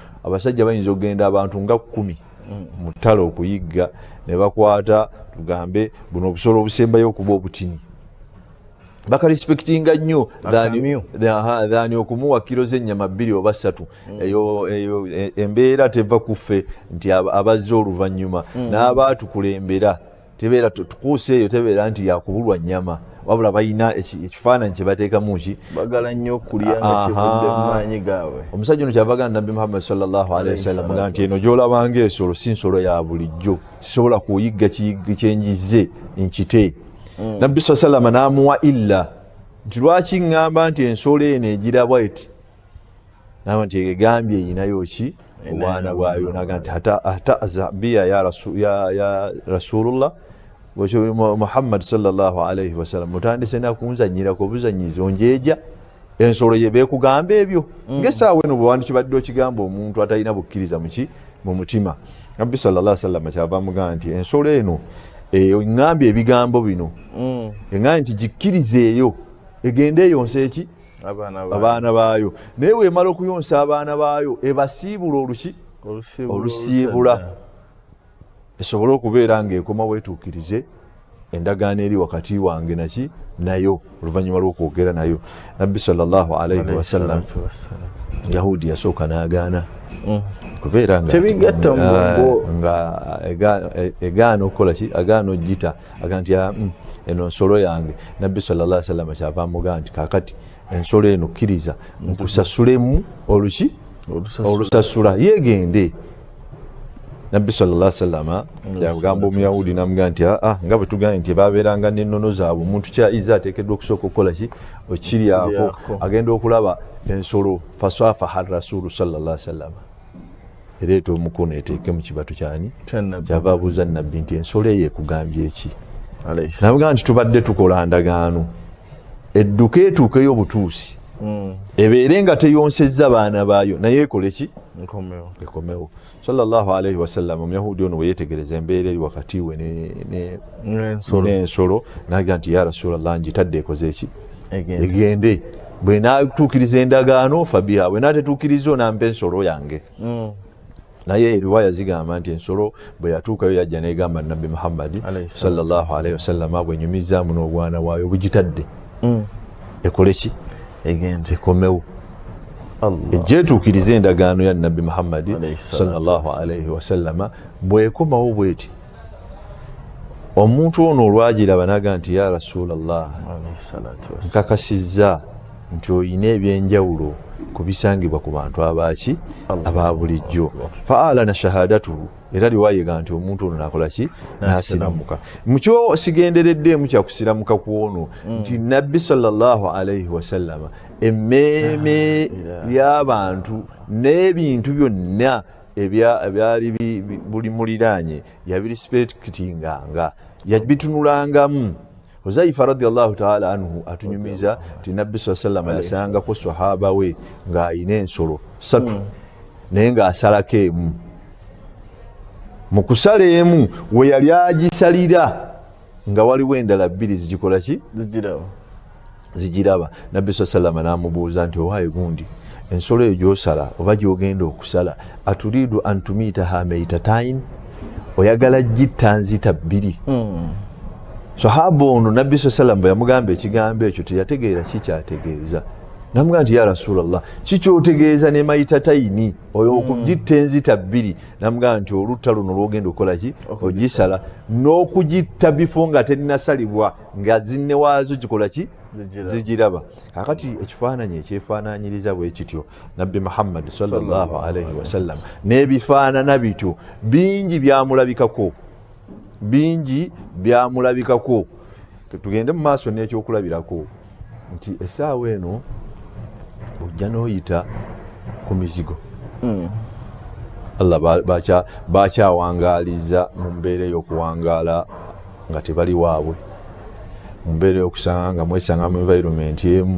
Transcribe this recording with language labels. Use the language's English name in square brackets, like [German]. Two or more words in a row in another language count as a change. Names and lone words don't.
[Ganda] abasajja bayinza okugenda abantu nga 10 mu ttale okuyigga ne bakwata tugambe buno obusolo obusembayo okuba obutini bakarespektinga nnyo dhani okumuwa kilo z'ennyama 2 oba 3 eyo embeera teva kuffe nti abazze oluvannyuma n'abaatukulembera tebeera tukuuse eyo tebeera nti yakubulwa nnyama wabula balina ekifaananyi kye bateekamu ki bagala nnyo okulya nga kivudde mu maanyi gaabwe. Omusajja ono kyavagana Nabbi Muhammad [Arabic] صلى الله عليه وسلم [Ganda] nga nti eno gy'olabanga ensolo si nsolo ya bulijjo sisobola kuyigga kiyigga kyenjizze nkite. Nabbi [Arabic] صلى الله عليه وسلم [Ganda] n'amuwa illa nti lwaki ngamba nti ensolo eno egira bw'eti nawe nti egambye eyinayo ki obwana bwayo naga nti [Arabic] حتى أذية يا رسول الله محمد صلى الله عليه وسلم [Ganda] mutandise nakunzanyirako obuzanyizi onjeja ensolo ye beekugamba ebyo ng'essaawa eno bwe wandikibadde okigamba omuntu atalina bukkiriza mu mutima. Nabbi [Arabic] صلى الله عليه وسلم [Ganda] kyava mugamba nti ensolo eno ngambye ebigambo bino engambye nti gikkirizeeyo egende eyonsa eki abaana baayo naye weemala okuyonsa abaana baayo ebasiibula olusiibula esobole okubeera ng'ekoma weetuukirize endagaano eri wakati wange naki nayo oluvannyuma lw'okwogera nayo. Nabbi [Arabic] صلى الله عليه وسلم [Ganda] Yahudi yasooka n'agaana kubeera nga egaana okukola ki agaana ogita aga nti eno nsolo yange. Nabbi [Arabic] صلى الله عليه وسلم [Ganda] kyava amugamba nti kaakati ensolo eno kkiriza nkusasulemu olusasula yeegende. Nabbi [Arabic] صلى الله عليه وسلم [Ganda] yagamba omuyahudi n'amugamba nti nga bwe tugambye nti babeeranga n'ennono zaabwe omuntu kyaiza ateekeddwa okusooka okukola ki okiryako agenda okulaba ensolo [Arabic] فصافحه رسول صلى الله عليه وسلم [Ganda] ereeta omukono eteeke mu kibatu kyani kyava abuuza nabbi nti ensolo eyo ekugambye eki namugamba nti tubadde tukola ndagaano edduka etuukeyo obutuusi ebeere nga teyonsezza baana baayo naye ekole ki ekomewo. [Arabic] صلى الله عليه وسلم [Ganda] omuyahudi ono bwe yeetegereza embeera eri wakati we n'ensolo n'agamba nti [Arabic] يا رسول الله [Ganda] ngitadde ekoze eki egende bwe naatuukiriza endagaano fabiha bwe naatetuukiriza onampa ensolo yange. Naye eriwaya zigamba nti ensolo bwe yatuukayo yajja n'egamba Nabbi Muhammad [Arabic] صلى الله عليه وسلم [Ganda] bwenyumizaamu n'obwana bwayo bugitadde ekole ki egende ekomewo ejjeetuukiriza endagaano ya Nabbi Muhammad [Arabic] صلى الله عليه وسلم [Ganda] bwekomawo bweti omuntu ono olwagiraba n'agamba nti [Arabic] يا رسول الله [Ganda] nkakasizza nti oyina ebyenjawulo ku bisangibwa ku bantu abaki aba bulijjo [Arabic] فأعلن شهادته [Ganda] era riwayega nti omuntu ono nakola ki nasiramuka mukyo sigendereddemu kyakusiramuka ku ono nti Nabbi [Arabic] صلى الله عليه وسلم [Ganda] emmeeme y'abantu n'ebintu byonna ebyali buli muliraanye yabirispektinganga yabitunulangamu. Huzaifa [Arabic] رضي الله تعالى عنه [Ganda] atunyumiza nti Nabbi [Arabic] صلى الله عليه وسلم [Ganda] yasangako sahaba we ng'ayina ensolo 3 naye ng'asalako emu. Mu kusala emu we yali agisalira nga waliwo endala 2 zigikola ki zigiraba. Nabbi [Arabic] صلى الله عليه وسلم [Ganda] n'amubuuza nti owaaye gundi ensolo eyo gy'osala oba gy'ogenda okusala [Arabic] أتريد أن تميتها ميتتين [Ganda] oyagala gitta nzita 2. Sahaba ono Nabbi [Arabic] صلى الله عليه وسلم [Ganda] bwe yamugamba ekigambo ekyo teyategeera kikyategeeza. Namugamba nti [Arabic] يا رسول الله [Ganda] kikyotegeeza ne maitataini oyo okugitta enzita 2. Namugamba nti olutta luno lwogenda okukola ki ogisala n'okugitta bifo nga terinasalibwa nga zinne waazo gikola ki zigiraba. Kakati ekifaananyi ekyefaananyiriza bwe kityo Nabbi Muhammad [Arabic] صلى الله عليه وسلم [Ganda] n'ebifaanana bityo bingi byamulabikako. Tugende mu maaso n'ekyokulabirako nti essaawa eno ojja n'oyita ku mizigo. Allah bakyawangaaliza mu mbeera ey'okuwangaala nga tebali waabwe, mu mbeera y'okusanga nga mwesanga mu environment emu.